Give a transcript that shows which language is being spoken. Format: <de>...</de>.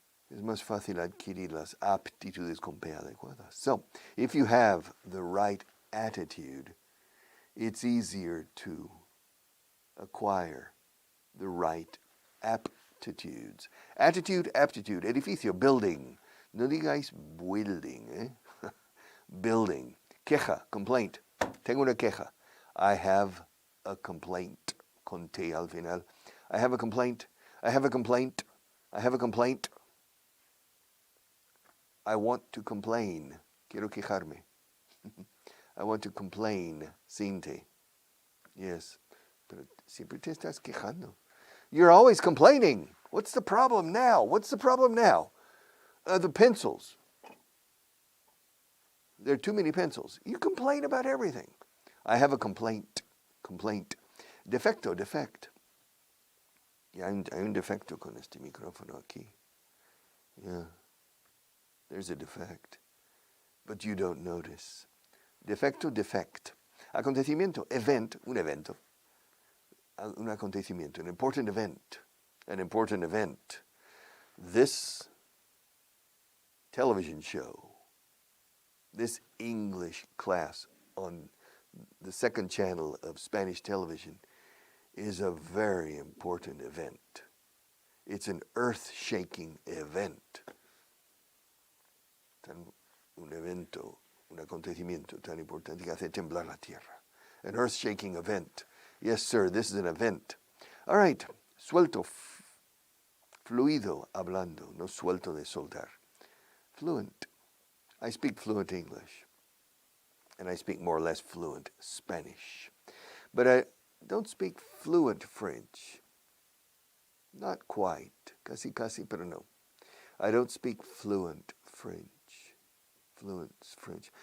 <es>es más fácil adquirir las aptitudes con P adecuadas.</es> <en>So, if you have the right attitude, it's easier to acquire the right aptitudes.</en> <es>Attitude, aptitude, edificio, building. No digáis building, ¿eh? Building. Queja, complaint. Tengo una queja.</es> <en>I have a complaint.</en> <es>Con T al final.</es> <en>I have a complaint. I have a complaint. I have a complaint. I want to complain.</en> <es>Quiero quejarme.</es> <en>I want to complain.</en> <es>Sin T.</es> <en>Yes.</en> <es>Pero siempre te estás quejando.</es> <en>You're always complaining. What's the problem now? What's the problem now? The pencils. There are too many pencils. You complain about everything. I have a complaint. Complaint. Defecto, defect.</en> <es>Yeah, hay un defecto con este micrófono aquí.</es> <en>Yeah. There's a defect. But you don't notice.</en> <es>Defecto, defect. Acontecimiento, event, un evento. Un acontecimiento,</es> <en>an important event. An important event. This television show, this English class on the second channel of Spanish television is a very important event. It's an earth-shaking event.</en> <es>Un evento, un acontecimiento tan importante que hace temblar la tierra.</es> <en>An earth-shaking event. Yes, sir, this is an event. All right,</en> <es>suelto, fluido, hablando, no suelto de soltar.</es> <en>Fluent. I speak fluent English, and I speak more or less fluent Spanish. But I don't speak fluent French. Not quite.</en> <es>Casi, casi, pero no.</es> <en>I don't speak fluent French. Fluent French.</en>